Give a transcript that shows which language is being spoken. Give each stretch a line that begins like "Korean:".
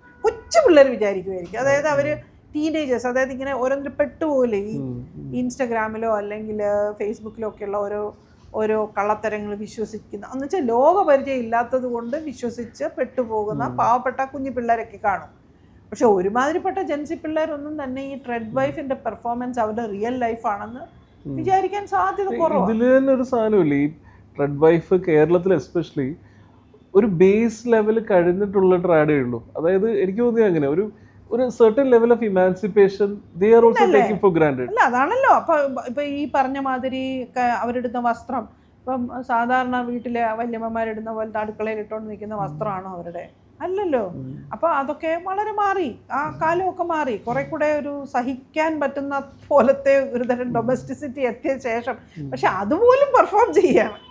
Malayalam: കൊച്ചു പിള്ളേർ വിചാരിക്കുമായിരിക്കും. അതായത് അവർ ടീനേജേഴ്സ്, അതായത് ഇങ്ങനെ ഓരോന്നിൽ പെട്ടുപോകില്ലേ ഈ ഇൻസ്റ്റഗ്രാമിലോ അല്ലെങ്കിൽ ഫേസ്ബുക്കിലോ ഒക്കെയുള്ള ഓരോ കള്ളത്തരങ്ങൾ വിശ്വസിക്കുന്ന, എന്ന് വെച്ചാൽ ലോകപരിചയം ഇല്ലാത്തത് കൊണ്ട് വിശ്വസിച്ച് പെട്ടുപോകുന്ന പാവപ്പെട്ട കുഞ്ഞു പിള്ളേരൊക്കെ കാണും. പക്ഷെ ഒരുമാതിരിപ്പെട്ട ജെൻസി പിള്ളേരൊന്നും തന്നെ ഈ ട്രെഡ് വൈഫിന്റെ പെർഫോമൻസ് അവരുടെ റിയൽ ലൈഫാണെന്ന് വിചാരിക്കാൻ സാധ്യത കുറവാണ്. ഇതിൽ തന്നെ ഒരു സാധനമില്ല, ഈ ട്രെഡ് വൈഫ് കേരളത്തിൽ എസ്പെഷ്യലി ഒരു ബേസ് ലെവൽ കഴിഞ്ഞിട്ടുള്ള ട്രാഡേ ഉള്ളൂ. അതായത് എനിക്ക് തോന്നിയത് അങ്ങനെ ഒരു
English: certain level of emancipation they are also taking for granted.
Malayalam: അല്ല അതാണല്ലോ. ഇപ്പൊ ഈ പറഞ്ഞ മാതിരി അവരിടുന്ന വസ്ത്രം, ഇപ്പം സാധാരണ വീട്ടിലെ വല്യമ്മമാരിടുന്ന പോലത്തെ അടുക്കളയിൽ ഇട്ടുകൊണ്ട് നിൽക്കുന്ന വസ്ത്രമാണോ അവരുടെ? അല്ലല്ലോ. അപ്പൊ അതൊക്കെ വളരെ മാറി, ആ കാലമൊക്കെ മാറി, കുറെ കൂടെ ഒരു സഹിക്കാൻ പറ്റുന്ന പോലത്തെ ഒരു തരം ഡൊമസ്റ്റിസിറ്റി എത്തിയ ശേഷം പക്ഷെ അതുപോലും പെർഫോം ചെയ്യാണ്.